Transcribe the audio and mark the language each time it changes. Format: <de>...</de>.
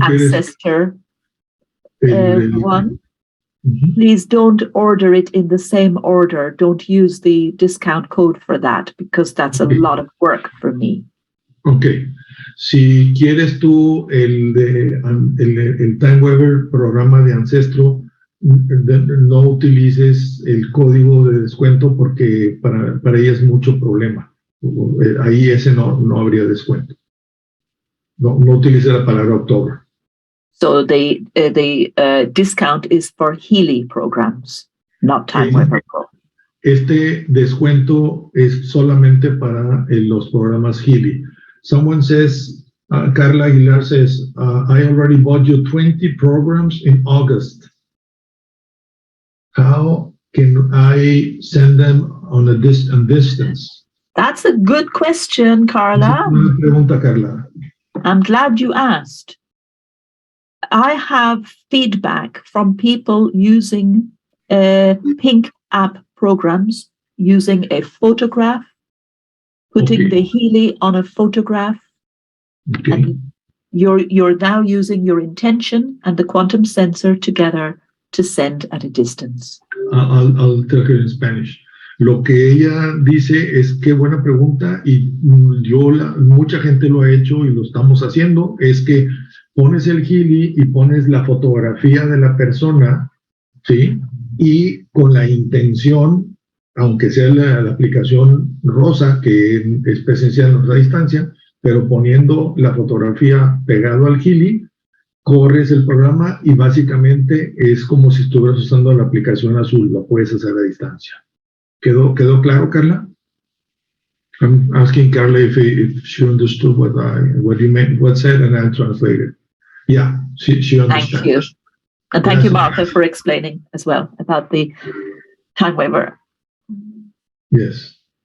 <en>ancestor one, please don't order it in the same order. Don't use the discount code for that, because that's a lot of work for me. Okay.</en> <es>Si quieres tú el Time Waver programa de Ancestro, no utilices el código de descuento porque para ella es mucho problema. Ahí ese no habría descuento. No utilice la palabra October.</es> <en>So the discount is for Healy programs, not Time Waver Pro.</en> <es>Este descuento es solamente para los programas Healy.</es> <en>Someone says, Carla Aguilar says, I already bought you 20 programs in August. How can I send them on a distance? That's a good question, Carla.</en> <es>Una pregunta, Carla.</es> <en>I'm glad you asked. I have feedback from people using Pink app programs, using a photograph, putting the Healy on a photograph. Okay. And you're now using your intention and the quantum sensor together to send at a distance. I'll tell her in Spanish.</en> <es>Lo que ella dice es qué buena pregunta, y mucha gente lo ha hecho y lo estamos haciendo, es que pones el Healy y pones la fotografía de la persona, ¿sí? Y con la intención, aunque sea la aplicación rosa, que es presencial a distancia, pero poniendo la fotografía pegado al Healy, corres el programa y básicamente es como si estuvieras usando la aplicación azul, lo puedes hacer a distancia. ¿Quedó claro, Carla?</es> <en>I'm asking Carla if she understood what you meant, what said, and I translated. Yeah, she understands. Thank you. And thank you, Martha, for explaining as well about the Time Waver. Yes.</en>